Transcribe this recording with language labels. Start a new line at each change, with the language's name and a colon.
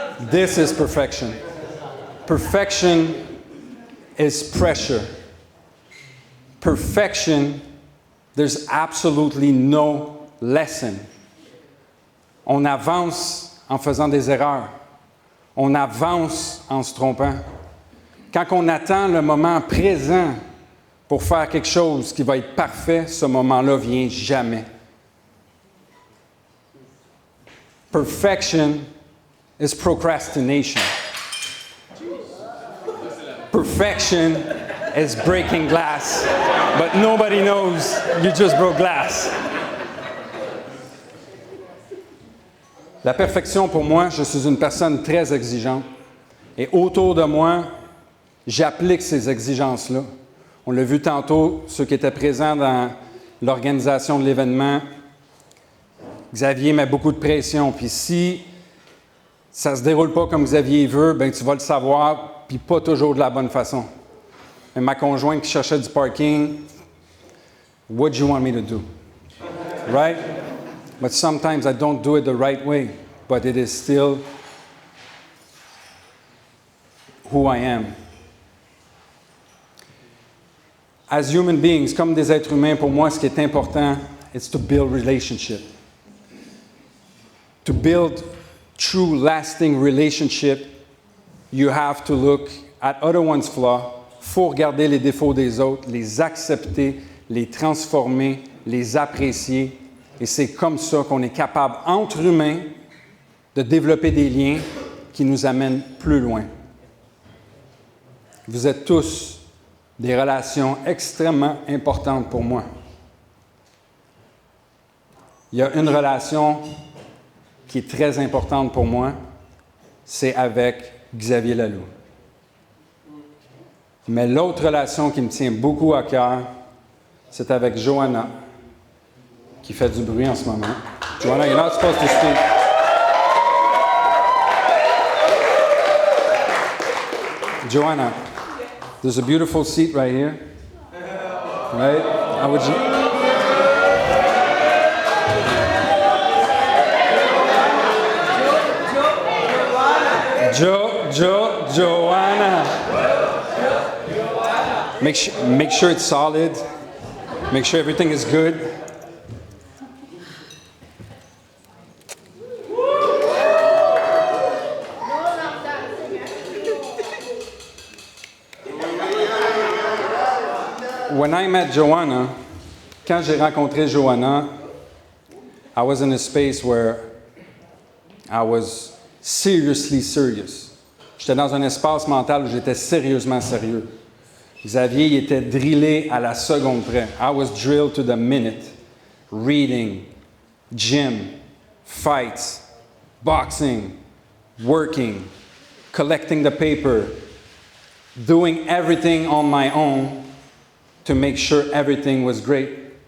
English: This is perfection. Perfection is pressure. Perfection, there's absolutely no lesson.
French: On avance en faisant des erreurs. On avance en se trompant. Quand on attend le moment présent pour faire quelque chose qui va être parfait, ce moment-là vient jamais.
English: Perfection is procrastination. Perfection is breaking glass, but nobody knows you just broke glass.
French: La perfection, pour moi, je suis une personne très exigeante. Et autour de moi, j'applique ces exigences-là. On l'a vu tantôt, ceux qui étaient présents dans l'organisation de l'événement. Xavier met beaucoup de pression. Puis si ça ne se déroule pas comme Xavier veut, bien, tu vas le savoir, puis pas toujours de la bonne façon. Et ma conjointe qui cherchait du parking,
English: what do you want me to do? Right? But sometimes I don't do it the right way, but it is still who I am. As human beings,
French: comme des êtres humains, pour moi, ce qui est important,
English: it's to build relationship. To build true, lasting relationship, you have to look at other one's flaws.
French: Il faut regarder les défauts des autres, les accepter, les transformer, les apprécier. Et c'est comme ça qu'on est capable, entre humains, de développer des liens qui nous amènent plus loin. Vous êtes tous des relations extrêmement importantes pour moi. Il y a une relation qui est très importante pour moi, c'est avec Xavier Laloux. Mais l'autre relation qui me tient beaucoup à cœur, c'est avec Joanna, qui fait du bruit en ce moment.
English: Joanna, you're not supposed to speak. Joanna, there's a beautiful seat right here. Right? How would you? Joanna. Make sure it's solid. Make sure everything is good. When I met Joanna,
French: quand j'ai rencontré Joanna,
English: I was in a space where I was seriously serious.
French: J'étais dans un espace mental où j'étais sérieusement sérieux. Xavier, il était drillé à la seconde près.
English: I was drilled to the minute. Reading, gym, fights, boxing, working, collecting the paper, doing everything on my own to make sure everything was great.